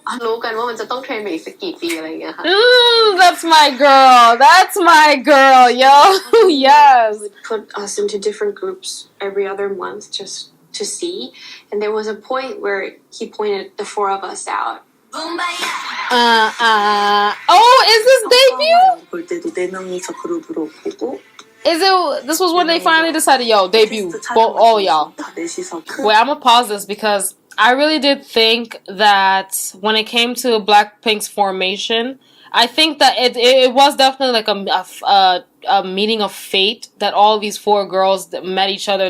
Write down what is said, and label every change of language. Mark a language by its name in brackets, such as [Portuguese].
[Thai] รู้กันว่ามันจะต้องเทรนไปอีกสักกี่ปีอะไรอย่างเงี้ยค่ะ [English] That's my girl. That's my girl, yo. Yes. He would put us into different groups every other month just to see. And there was a point where he pointed the four of us out. Oh, is this debut? [Korean] 볼 때도 4명이서 그룹으로 보고 [English] Is it? This was when they finally decided, yo, debut. All y'all. [Korean] 다 넷이서 [English] Wait, I'm gonna pause this because I really did think that when it came to Blackpink's formation, I think that it was definitely like a meeting of fate that all these four girls that met each other.